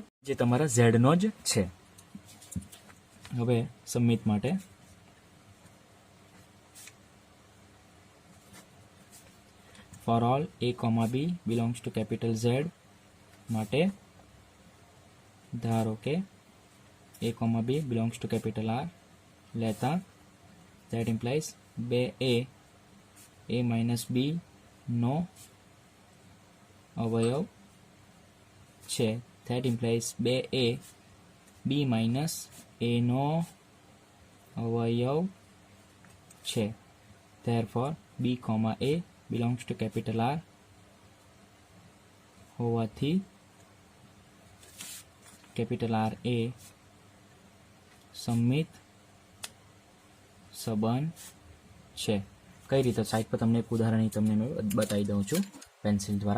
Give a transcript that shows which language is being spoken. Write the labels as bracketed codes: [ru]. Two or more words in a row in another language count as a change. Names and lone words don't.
[gu] જે તમારા Z નો જ છે. હવે સબમિટ માટે [en] for all A, B belongs to capital Z [gu] માટે ધારો કે [en] A, B belongs to capital R [gu] લેતા [en] that implies 2A - [gu] B નો અવયવ છે. [en] that implies 2A B [gu] - A નો અવયવ છે. [en] therefore B, A belongs to capital R [gu] હોવાથી કેપિટલ R એ સમમિત સંબંધ છે. કઈ રીતે? સાઈડ પર તમને એક ઉદાહરણ તમને મેં બતાવી દઉં છું પેન્સિલ દ્વારા.